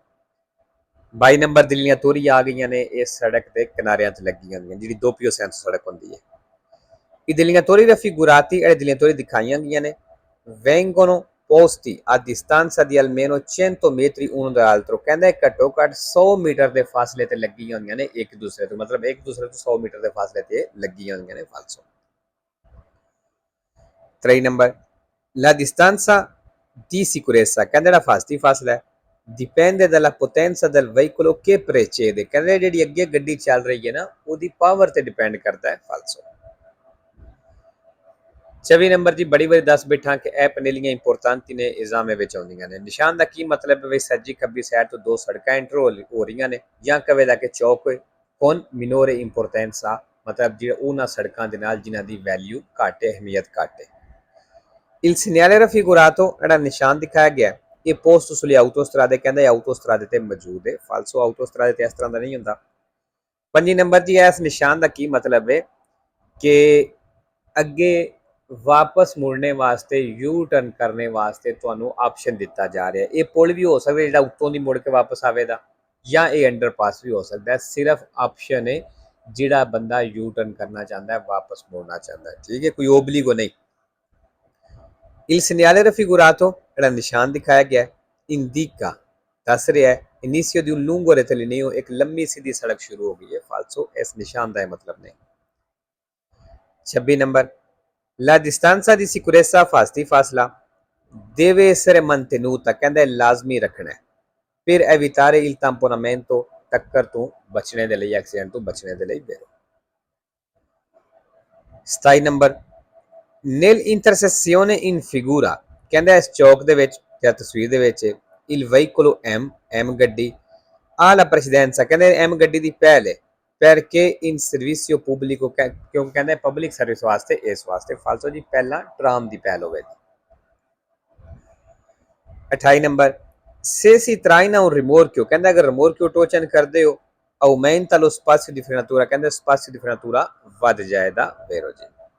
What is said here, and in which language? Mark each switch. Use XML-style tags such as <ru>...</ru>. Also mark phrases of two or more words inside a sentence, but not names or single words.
<pa>22 ਨੰਬਰ ਦਿੱਲੀਆਂ ਤੋਰੀਆਂ ਆ ਗਈਆਂ ਨੇ, ਇਸ ਸੜਕ ਦੇ ਕਿਨਾਰਿਆਂ 'ਤੇ ਲੱਗੀਆਂ ਹੁੰਦੀਆਂ, ਜਿਹੜੀ</pa> <it>doppio senso</it> <pa>ਸੜਕ ਹੁੰਦੀ ਹੈ।</pa> <it>I delineatori raffigurati e le delineatori</it> <pa>ਦਿਖਾਈਆਂ ਗਈਆਂ ਨੇ,</pa> <it>vengono posti a distanza di almeno 100 metri uno dall'altro,</it> <pa>ਕਹਿੰਦਾ ਘੱਟੋ ਘੱਟ 100 ਮੀਟਰ ਦੇ ਫਾਸਲੇ ਤੇ ਲੱਗੀਆਂ ਹੁੰਦੀਆਂ ਨੇ ਇੱਕ ਦੂਸਰੇ ਤੋਂ, ਮਤਲਬ ਇੱਕ ਦੂਸਰੇ ਤੋਂ 100 ਮੀਟਰ ਦੇ ਫਾਸਲੇ ਤੇ ਲੱਗੀਆਂ ਹੁੰਦੀਆਂ ਨੇ ਫਾਲਸੋ।</pa> <it>3 ਨੰਬਰ la distanza di sicurezza,</it> <pa>ਕਹਿੰਦਾ ਜਿਹੜਾ ਫਾਸਤੀ ਫਾਸਲਾ ਹੈ,</pa> <it>dipende dalla potenza del veicolo che precede,</it> <pa>ਕਹਿੰਦੇ ਜਿਹੜੀ ਅੱਗੇ ਗੱਡੀ ਚੱਲ ਰਹੀ ਹੈ ਨਾ ਉਹਦੀ ਪਾਵਰ ਤੇ ਡਿਪੈਂਡ ਕਰਦਾ ਹੈ ਫਾਲਸੋ। 24 ਨੰਬਰ ਜੀ ਬੜੀ ਵਾਰੀ ਦੱਸ ਬੈਠਾ ਕਿ ਇਹ ਪਨੇਲੀਆਂ ਇੰਪੋਰਟੈਂਟ ਨੇ, ਇਜ਼ਾਮੇ ਵਿੱਚ ਆਉਂਦੀਆਂ ਨੇ। ਨਿਸ਼ਾਨ ਦਾ ਕੀ ਮਤਲਬ ਹੈ? ਸੱਜੀ ਖੱਬੀ ਸਾਈਡ ਤੋਂ ਦੋ ਸੜਕਾਂ ਐਂਟਰ ਹੋ ਰਹੀਆਂ ਨੇ, ਜਾਂ ਕਵੇ ਦਾ ਕਿ ਚੌਕ ਹੋਏ,</pa> <it>con minore importanza,</it> <pa>ਮਤਲਬ ਜਿਹੜਾ ਉਹਨਾਂ ਸੜਕਾਂ ਦੇ ਨਾਲ ਜਿਨ੍ਹਾਂ ਦੀ ਵੈਲਿਊ ਘੱਟ ਹੈ, ਅਹਿਮੀਅਤ ਘੱਟ ਹੈ।</pa> <it>il segnale raffigurato,</it> <pa>ਜਿਹੜਾ ਨਿਸ਼ਾਨ ਦਿਖਾਇਆ ਗਿਆ, ਇਹ ਪੋਸਟ ਉਸ ਲਈ ਆਊਟੋਸਟਰਾਦੇ ਕਹਿੰਦਾ ਆਊਟੋਸਟਰਾਦੇ ਤੇ ਮੌਜੂਦ ਹੈ। ਫਾਲਸੋ ਆਊਟੋਸਟਰਾਦੇ ਤੇ ਇਸ ਤਰ੍ਹਾਂ ਦਾ ਨਹੀਂ ਹੁੰਦਾ। 5 ਨੰਬਰ ਜੀ ਇਸ ਨਿਸ਼ਾਨ ਦਾ ਕੀ ਮਤਲਬ ਹੈ ਕਿ ਅੱਗੇ ਵਾਪਸ ਮੁੜਨੇ ਵਾਸਤੇ ਯੂ ਟਰਨ ਕਰਨੇ ਵਾਸਤੇ ਤੁਹਾਨੂੰ ਆਪਸ਼ਨ ਦਿੱਤਾ ਜਾ ਰਿਹਾ। ਇਹ ਪੁਲ ਵੀ ਹੋ ਸਕਦਾ ਜਿਹੜਾ ਉੱਤੋਂ ਦੀ ਮੁੜ ਕੇ ਵਾਪਸ ਆਵੇਗਾ, ਜਾਂ ਇਹ ਅੰਡਰਪਾਸ ਵੀ ਹੋ ਸਕਦਾ ਹੈ। ਸਿਰਫ ਆਪਸ਼ਨ ਹੈ ਜਿਹੜਾ ਬੰਦਾ ਯੂ ਟਰਨ ਕਰਨਾ ਚਾਹੁੰਦਾ ਹੈ, ਵਾਪਸ ਮੁੜਨਾ ਚਾਹੁੰਦਾ ਹੈ, ਠੀਕ ਹੈ, ਕੋਈ ਓਬਲੀਗੋ ਨਹੀਂ।</pa> <it>Il segnale raffigurato</it> <pa>ਜਿਹੜਾ ਨਿਸ਼ਾਨ ਦਿਖਾਇਆ ਗਿਆ ਇੰਡੀਕਾ ਦੱਸ ਰਿਹਾ ਹੈ</pa> <it>inizio di un lungo rettilineo,</it> <pa>ਇੱਕ ਲੰਮੀ ਸਿੱਧੀ ਸੜਕ ਸ਼ੁਰੂ ਹੋ ਗਈ ਹੈ। ਫਾਲਸੋ ਇਸ ਨਿਸ਼ਾਨ ਦਾ ਇਹ ਮਤਲਬ ਨਹੀਂ। 26 ਨੰਬਰ</pa> <it>La distanza di sicurezza</it> <pa>ਫਾਸਲਾ</pa> <it>deve essere mantenuta,</it> <pa>ਕਹਿੰਦਾ ਲਾਜ਼ਮੀ ਰੱਖਣਾ ਹੈ</pa> <it>per evitare il tamponamento,</it> <pa>ਟੱਕਰ ਤੋਂ ਬਚਣੇ ਦੇ ਲਈ, ਐਕਸੀਡੈਂਟ ਤੋਂ ਬਚਣੇ ਦੇ ਲਈ।</pa> <it>27 ਨੰਬਰ nel intersezione in figura,</it> <pa>ਕਹਿੰਦਾ ਇਸ ਚੌਕ ਦੇ ਵਿੱਚ ਜਾਂ ਤਸਵੀਰ ਦੇ ਵਿੱਚ</pa> <it>il veicolo M</it> <pa>ਗੱਡੀ</pa> <it>ha la precedenza,</it> <pa>ਕਹਿੰਦੇ M ਗੱਡੀ ਦੀ ਪਹਿਲ ਹੈ</pa> <it>perché in servizio pubblico,</it> <pa>ਕਿਉਂਕਿ ਕਹਿੰਦਾ</pa> <en>public service</en> <pa>ਵਾਸਤੇ, ਇਸ ਵਾਸਤੇ। ਫਾਲਸੋ ਜੀ ਪਹਿਲਾਂ ਟਰਾਮ ਦੀ ਪਹਿਲ ਹੋਵੇਗੀ। 28 ਨੰਬਰ</pa> <it>se si traina un rimorchio,</it> <pa>ਕਹਿੰਦਾ ਅਗਰ ਰਿਮੋਰਕਿਓ ਟੋਚਨ ਕਰਦੇ ਹੋ</pa> <it>aumenta lo spazio di frenatura,</it> <pa>ਕਹਿੰਦਾ</pa> <it>spazio di frenatura</it> <pa>ਵੱਧ ਜਾਏਗਾ ਵੇਰੋ ਜੀ।</pa>